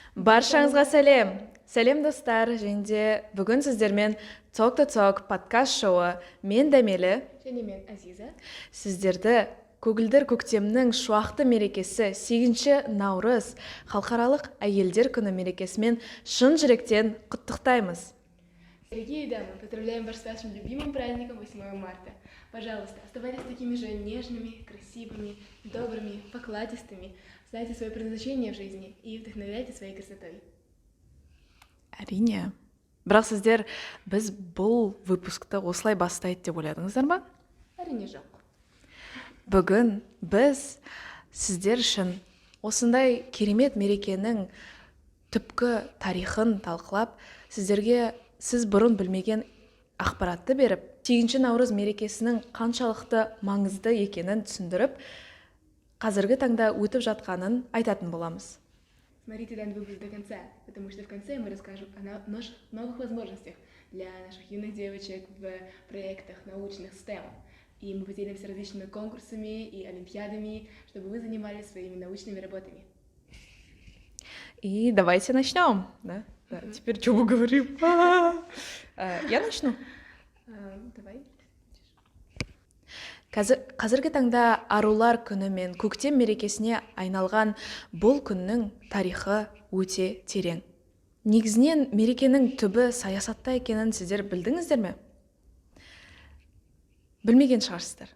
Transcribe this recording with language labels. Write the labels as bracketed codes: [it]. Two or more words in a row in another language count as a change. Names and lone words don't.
[kk] Баршаңызға сәлем. Сәлем достар, және бүгін сіздермен Talk to Talk подкаст шоуы мен Дәмелі және мен Азиза. Сіздерді көгілдір көктемнің шуақты мерекесі 8 наурыз халықаралық әйелдер күні мерекесімен шын жүректен құттықтаймыз. [ru] Дорогие дамы, поздравляем вас с вашим любимым праздником 8 марта. Пожалуйста, оставайтесь такими же нежными, красивыми, добрыми, покладистыми. Знайте свое предназначение в жизни и вдохновляйте своей красотой. [kk] Әрине. Бірақ сіздер біз бұл выпускты осылай бастайды деп ойладыңыздар ма? Әрине жоқ. Бүгін біз сіздер үшін осындай керемет мерекенің түпкі тарихын талқылап, сіздерге сіз бұрын білмеген ақпаратты беріп, 8 наурыз мерекесінің қаншалықты маңызды екенін түсіндіріп, қазіргі таңда өтіп жатқанын айтатын боламыз. [ru] Смотрите данный выпуск до конца, потому что в конце мы расскажем о новых возможностях для наших юных девочек в проектах научных STEM. И мы поделимся различными конкурсами и олимпиадами, чтобы вы занимались своими научными работами. И давайте начнем. Да? Да, теперь что мы говорим? Я начну. Давай. [kk] Қазіргі таңда арулар күні мен көктем мерекесіне айналған бұл күннің тарихы өте терең. Негізінен мерекенің түбі саясатта екенін сіздер білдіңіздер ме? Білмеген шығарсыздар.